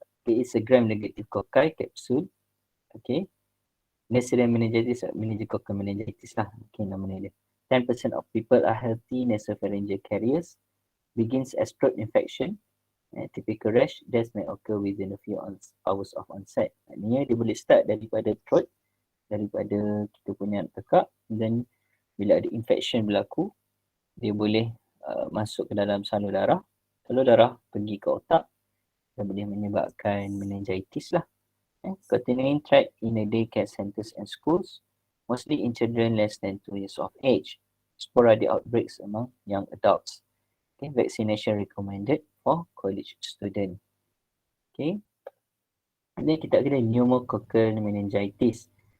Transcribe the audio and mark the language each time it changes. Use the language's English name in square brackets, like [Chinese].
[English] It is a gram-negative cocci capsule. Okay. Neisseria meningitis, meningococcus meningitis lah. Okay, [Malay] namanya dia. [English] 10% of people are healthy nasopharyngeal carriers. Begins as throat infection. Typical rash, death may occur within a few hours of onset. [Malay] Maknanya dia boleh start daripada throat, daripada kita punya tekak, dan bila ada infection berlaku, dia boleh masuk ke dalam salur darah. Salur darah pergi ke otak dan boleh menyebabkan meningitis lah. [English] Continuing tract in the daycare centers and schools, mostly in children less than 2 years of age. Sporadic outbreaks among young adults. Okay, vaccination recommended for college student. [Malay] Okay. And then kita ada pneumococcal meningitis.